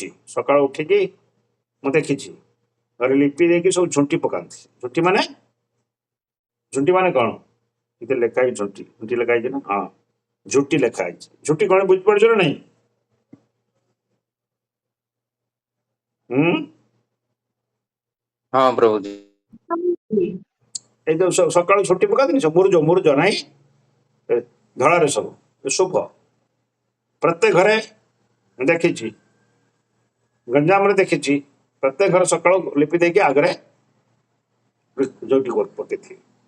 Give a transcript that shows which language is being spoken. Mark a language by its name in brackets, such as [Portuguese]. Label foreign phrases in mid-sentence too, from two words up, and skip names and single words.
[Odia] ସକାଳୁ ଉଠିକି ମୁଁ ଦେଖିଛି ଘରେ ଲିପି ଦେଇକି ସବୁ ଝୁଣ୍ଟି ପକାନ୍ତି। ଝୁଣ୍ଟି ମାନେ କଣ? ଏତେ ଲେଖା ହେଇଛି ଝୁଣ୍ଟି, ଝୁଣ୍ଟି ଲେଖା ହେଇଛି ନା? ହଁ, ଝୁଟି ଲେଖା ହେଇଛି। ଝୁଟି କଣ ବୁଝିପାରୁଛ ନା ନାଇଁ? ହୁଁ, [Hindi] हाँ प्रभु जी। [Odia] ଏଇ ଯୋଉ ସକାଳୁ ଝୁଟି ପକାନ୍ତିନି ସବୁ, ମୁରୁଜ ମୁରୁଜ ନାଇଁ, ଏ ଧଳାରେ ସବୁ ଶୁଭ। ପ୍ରତ୍ୟେକ ଘରେ ଦେଖିଛି, ଗଞ୍ଜାମରେ ଦେଖିଛି, ପ୍ରତ୍ୟେକ ଘର ସକାଳୁ ଲିପି ଦେଇକି ଆଗରେ ଯୋଉଠି ପକେଇଥିବେ।